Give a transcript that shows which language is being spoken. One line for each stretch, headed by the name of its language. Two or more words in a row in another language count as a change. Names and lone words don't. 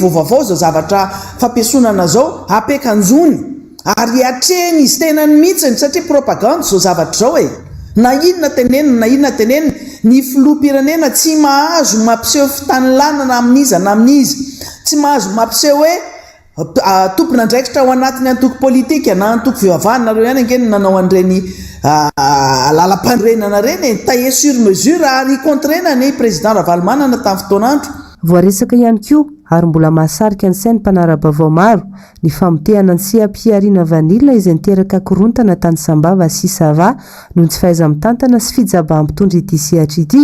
Malagasy: vaovavao zao zavatra fampiasonana zao ampiakanjony ary atreny izy tenany mihitsiny satria propaganda zao zavatra zao na inona tenenina na inona tenenina ny filoham-pirenena tsy mahazo mampiseho fitanilanana amin'iza na amin'izy, tsy mahazo mampiseho hoe tompona andraikitra ao anatiny antoko politika na antoko fivavahana nareo ihany angeny nanao an'ireny lalam-panorenana reny
French: taillé sur mesure
Malagasy: ary kontrena ny président Ravalomanana tamin'ny fotoanandro. Voaresaka ihany koa ary mbola mahasarika ny sainy mpanara-baovao maro ny famotehana ny CAP-Arina Vanilla izay niteraka korontana tany Sambava sy Sava noho ny tsy fahaiza-mitantana sy fijabaham-pitondra ity sehatra ity.